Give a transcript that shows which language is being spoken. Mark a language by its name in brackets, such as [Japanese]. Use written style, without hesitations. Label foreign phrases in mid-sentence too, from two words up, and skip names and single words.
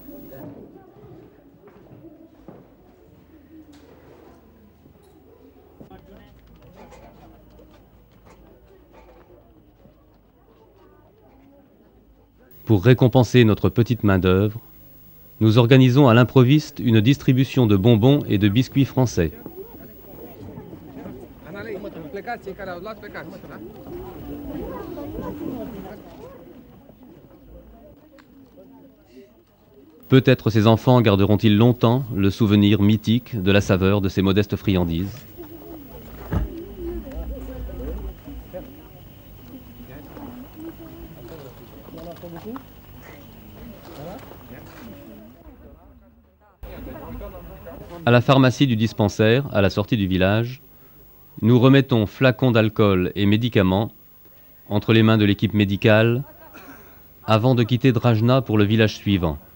[French] Pour récompenser notre petite main-d'œuvre, nous organisons à l'improviste une distribution de bonbons et de biscuits français. [Romanian] Plecați, cei care au luat, plecați, da? [French] Peut-être ces enfants garderont-ils longtemps le souvenir mythique de la saveur de ces modestes friandises. À la pharmacie du dispensaire, à la sortie du village, nous remettons flacons d'alcool et médicaments entre les mains de l'équipe médicale avant de quitter Drajna pour le village suivant.